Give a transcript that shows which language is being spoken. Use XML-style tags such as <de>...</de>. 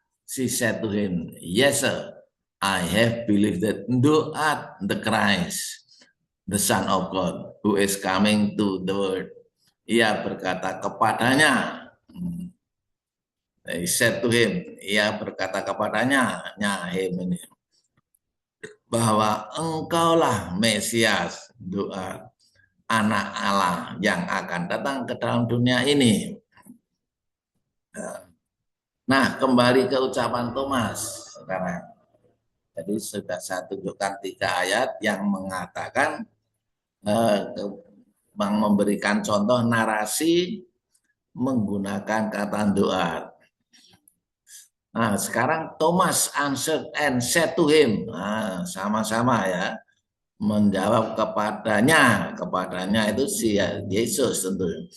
<en>She said to him, yes sir, I have believed that thou art the Christ, the Son of God, who is coming to the world.</en> <id>Ia berkata kepadanya,</id> <en>he said to him,</en> <id>ia berkata kepadanya, him ini, bahwa engkaulah Mesias, doa anak Allah yang akan datang ke dalam dunia ini. Nah, kembali ke ucapan Thomas sekarang. Jadi sudah saya tunjukkan 3 ayat yang mengatakan memberikan contoh narasi menggunakan kata doa. Nah, sekarang</id> <en>Thomas answered and said to him.</en> <id>Nah, sama-sama ya. Menjawab kepadanya itu si Yesus tentu.</id>